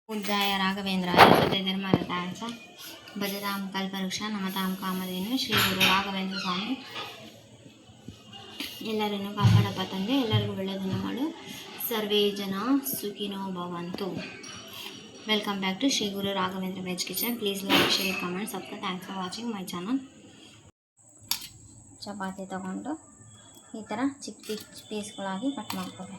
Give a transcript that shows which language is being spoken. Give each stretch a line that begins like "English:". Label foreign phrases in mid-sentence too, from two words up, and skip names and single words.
Sanskrit: पूज्याय राघवेन्द्राय सत्यधर्मरताय च भजतां कल्पवृक्ष नमतां कामधेनु
Kannada: ಶ್ರೀ ಗುರು ರಾಘವೇಂದ್ರ ಸ್ವಾಮಿ ಎಲ್ಲರನ್ನು ಕಾಪಾಡಪ್ಪ ತಂದೆ. ಎಲ್ಲರಿಗೂ ಒಳ್ಳೆಯದನ್ನು ಮಾಡು.
Sanskrit: ಸರ್ವೇ ಜನ ಸುಖಿನೋ ಭವಂತು.
English: Welcome back to Shri Guru Raghavendra Veg Kitchen. Please like, share, comment, subscribe. Thanks for watching my channel.
Kannada: ಚಪಾತಿ ತಗೊಂಡು ಈ ಥರ ಚಿಕ್ಕ ಚಿಕ್ಕ ಪೀಸ್ಗಳಾಗಿ ಕಟ್ ಮಾಡ್ಕೋಬೇಕು.